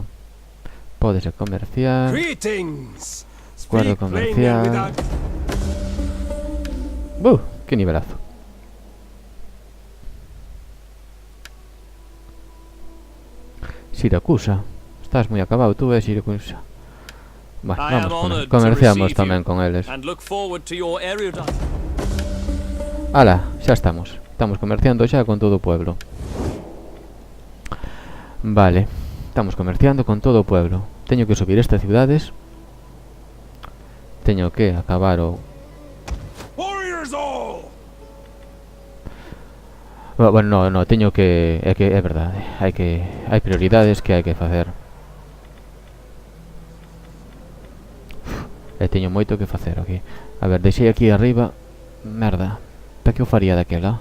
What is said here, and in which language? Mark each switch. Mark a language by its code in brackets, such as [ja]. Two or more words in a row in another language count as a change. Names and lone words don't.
[gl] Pódese comerciar. [en] Greetings. [es] Acuerdo [en] Speak plainly and [es] comercial. [en] without- [gl] Que nivelazo. Siracusa. Estás moi acabado tú, Siracusa. Bueno, [en] I am [gl] vamos, [en] honored to [gl] comerciamos [en] receive [gl] tamén [en] you. [gl] con eles. [en] and look forward to your erudite. [gl] Ala, xa estamos. Estamos comerciando xa con todo o pueblo. Vale, estamos comerciando con todo o pueblo. Teño que subir estas ciudades. Teño que acabar o... [en] Warriors all. [gl] Bueno, no, teño que... É verdade. Hai prioridades que hai que facer. E teño moito que facer aquí. A ver, deixei aquí arriba. Merda. Para que eu faría daquela?